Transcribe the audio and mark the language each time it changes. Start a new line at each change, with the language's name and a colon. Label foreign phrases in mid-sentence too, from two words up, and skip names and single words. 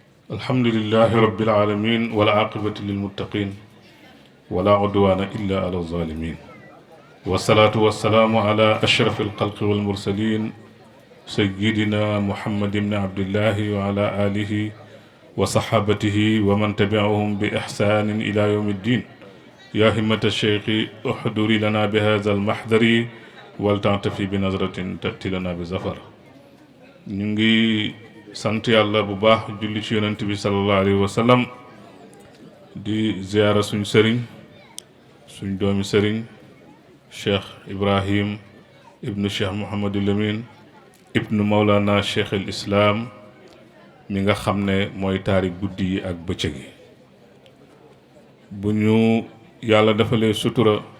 Arabic: الحمد لله رب العالمين والعاقبة للمتقين ولا عدوان إلا على الظالمين والصلاة والسلام على أشرف الخلق والمرسلين سيدنا محمد بن عبد الله وعلى آله وصحابته ومن تبعهم بإحسان إلى يوم الدين يا همة الشيخ احضري لنا بهذا المحضر ولتعطفي بنظرة تأتي لنا بزفر نيجي
Wolof: sant yàlla bu baax julli ci yonent bi
Arabic: صلى الله عليه وسلم
Wolof: di ziyaara suñ sëriñ suñ doomi sëriñ cheikh ibrahim ibnu cheikh Mouhamadul Amin ibnu Mawlana cheikh al islam mi nga xam ne mooy taari guddi yi ak bëccëg yi bu ñu yàlla defalee sutura